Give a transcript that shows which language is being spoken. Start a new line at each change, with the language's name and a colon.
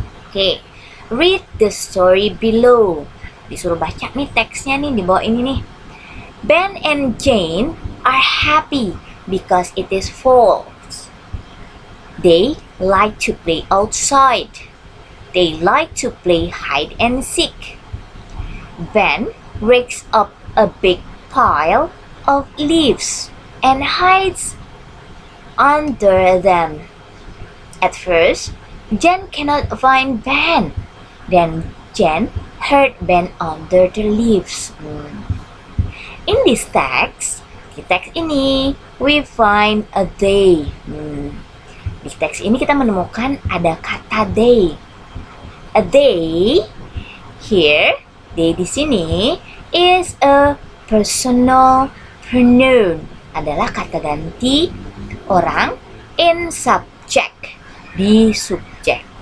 English: Oke, read the story below.
Indonesian: Disuruh baca nih teksnya nih di bawah ini nih.
English: Ben and Jane are happy because it is fall. They like to play outside. They like to play hide and seek. Ben rakes up a big pile of leaves and hides under them. At first, Jen cannot find Ben. Then Jen heard Ben under the leaves. In this text,
Indonesian: di teks ini,
English: we find a they.
Indonesian: Di teks ini kita menemukan ada kata they.
English: A they, here, they
Indonesian: di sini,
English: is a personal pronoun.
Indonesian: Adalah kata ganti orang
English: in subject,
Indonesian: di subjek.